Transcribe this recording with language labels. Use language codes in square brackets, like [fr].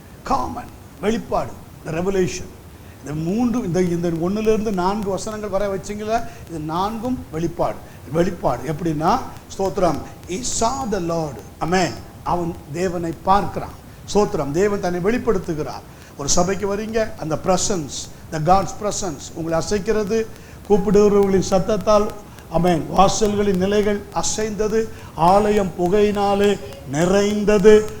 [ta] Common வெளிப்பாடு, த revelation. இந்த 3 இந்த 1லிருந்து 4 வசனங்கள் வர வச்சிங்களா, இது 4ம் வெளிப்பாடு. எப்படின்னா, ஸ்தோத்திரம், [en] he saw the Lord. [ta] ஆமென். அவன் தேவனை பார்க்கிறான். ஸ்தோத்திரம், தேவன் தன்னை வெளிப்படுத்துகிறார். ஒரு சபைக்கு வரீங்க, அந்த பிரசன்ஸ், த காட்ஸ் பிரசன்ஸ் உங்களை அசைக்கிறது. கூப்பிடுகிறவர்களின் சத்தத்தால் ஆமென் வாசல்களின் நிலைகள் அசைந்தது, ஆலயம் புகையினாலே நிறைந்தது.